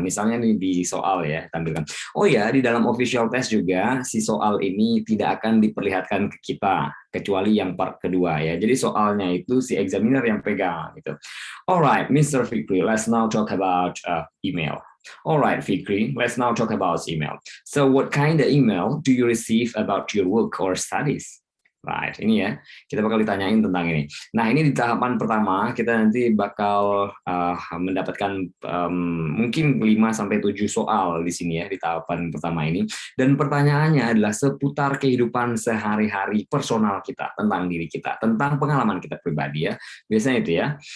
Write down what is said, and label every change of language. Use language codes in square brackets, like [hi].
[id] Misalnya nih di soal ya, tampilkan. Oh ya, di dalam official test juga si soal ini tidak akan diperlihatkan ke kita kecuali yang part kedua ya. Jadi soalnya itu si examiner yang pegang gitu. [en] Alright, Mr. Fikri, let's now talk about email. Alright, Fikri, let's now talk about email. So what kind of email do you receive about your work or studies? [id] Right, ini ya, kita bakal ditanyain tentang ini. Nah, ini di tahapan pertama, kita nanti bakal mendapatkan mungkin 5-7 soal di sini ya, di tahapan pertama ini. Dan pertanyaannya adalah seputar kehidupan sehari-hari personal kita, tentang diri kita, tentang pengalaman kita pribadi ya. Biasanya itu ya.